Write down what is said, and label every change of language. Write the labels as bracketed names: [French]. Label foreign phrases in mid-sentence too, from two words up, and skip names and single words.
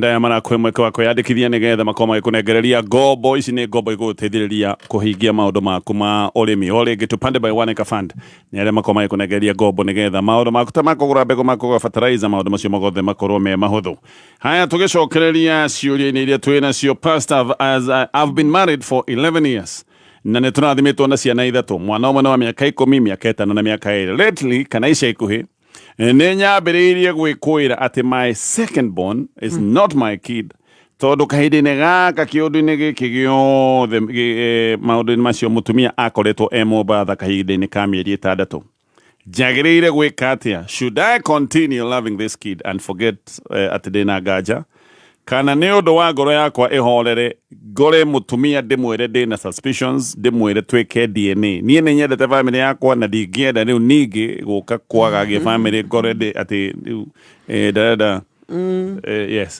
[Kikuyu] Aya marakwĩ mweke wa kwĩyandĩkithia nĩgetha makorwo magĩkũnengereria ngombo. Ici nĩ ngombo igũgũteithĩrĩria kũhingia maũndũ maku ma ũrĩmi. O rĩngĩ Tupande by One Acre Fund nĩ arĩa makorwo magĩkũnengereria ngombo nĩgetha maũndũ maku ta makũgũra mbegũ, makũgũra fertilizer, maũndũ macio mothe makorwo me mahũthũ. Haya, tũgĩcokereria ciũria-inĩ iria twĩ nacio. Pastor, [English] as I've been married for 11 years. [Kikuyu] Na nĩ tũrathimitwo na ciana 3, mwana ũmwe wa mĩaka 10, mĩaka 5 na mĩaka 2. Lately, kana ica ikuhĩ nĩ nyambĩrĩirie gwĩkũĩra atĩ [English] my second born is not my kid, [Kikuyu] tondũ kahinda-inĩ gaka kĩũndũ-inĩ gĩkĩ gĩothe maũndũ-inĩ macio mũtumia akoretwo Mombatha kahinda-inĩ ka mĩeri 6. Njagĩrĩire gwĩka atĩa? [English] Should I continue loving this kid and forget [Kikuyu] atĩ ndĩna nganja, kana nĩ ũndũ wa ngoro yakwa ĩhorere ngore mũtumia ndĩmwĩre ndĩna suspicions, ndĩmwĩre twĩke DNA? Niĩ nĩ nyendete family yakwa na ndingĩenda rĩu ningĩ gũka kwagagia family ngore atĩ ndĩrenda yes.